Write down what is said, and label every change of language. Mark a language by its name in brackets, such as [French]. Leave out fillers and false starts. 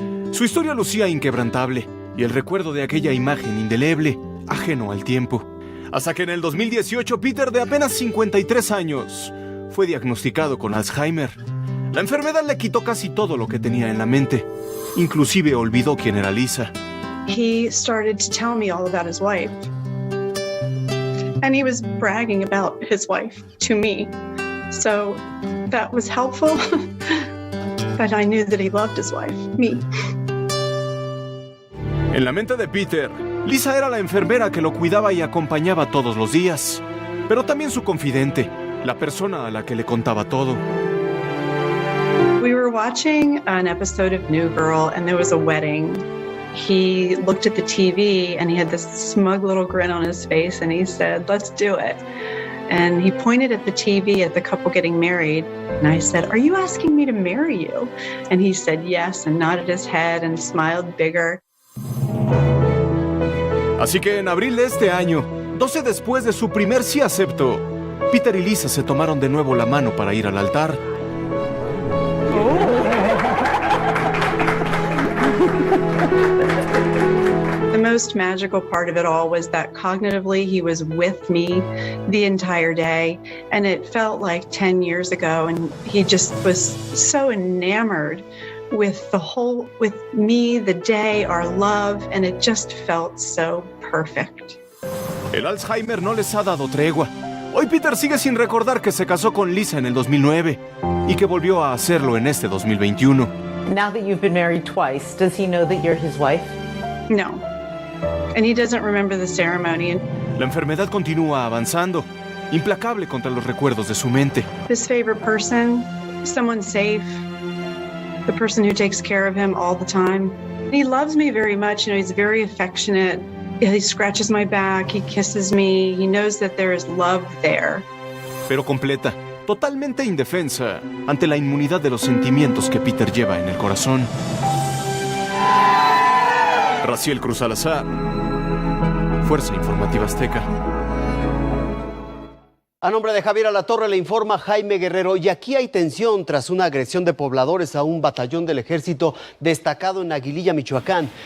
[Spanish] Su historia lucía inquebrantable y el recuerdo de aquella imagen indeleble, ajeno al tiempo. Hasta que en el 2018, Peter, de apenas 53 años, fue diagnosticado con Alzheimer. La enfermedad le quitó casi todo lo que tenía en la mente. Inclusive olvidó quién era Lisa. [English] He started to tell me all about his wife. And he was bragging about his wife to me. So that was helpful. But I knew that he loved his wife, me. [Spanish] En la mente de Peter, Lisa era la enfermera que lo cuidaba y acompañaba todos los días. Pero también su confidente, la persona a la que le contaba todo. [English] We were watching an episode of New Girl and there was a wedding. He looked at the TV and he had this smug little grin on his face and he said, "Let's do it." And he pointed at the TV at the couple getting married. And I said, "Are you asking me to marry you?" And he said yes and nodded his head and smiled bigger. [Spanish] Así que en abril de este año, 12 después de su primer sí acepto, Peter y Lisa se tomaron de nuevo la mano para ir al altar. [English] The most magical part of it all was that cognitively he was with me the entire day, and it felt like 10 years ago, and he just was so enamored with me, the day, our love, and it just felt so perfect. [Spanish] El Alzheimer no les ha dado tregua. Hoy Peter sigue sin recordar que se casó con Lisa en el 2009 y que volvió a hacerlo en este 2021. [English] Now that you've been married twice, does he know that you're his wife? No. And he doesn't remember the ceremony. [Spanish] La enfermedad continúa avanzando, implacable contra los recuerdos de su mente. [English] His favorite person, someone safe, the person who takes care of him all the time. He loves me very much. He's very affectionate. He scratches my back, he kisses me. He knows that there is love there. [Spanish] Pero completa, totalmente indefensa ante la inmunidad de los sentimientos que Peter lleva en el corazón. Raciel Cruz Salazar, Fuerza Informativa Azteca. A nombre de Javier Alatorre le informa Jaime Guerrero. Y aquí hay tensión tras una agresión de pobladores a un batallón del ejército destacado en Aguililla, Michoacán.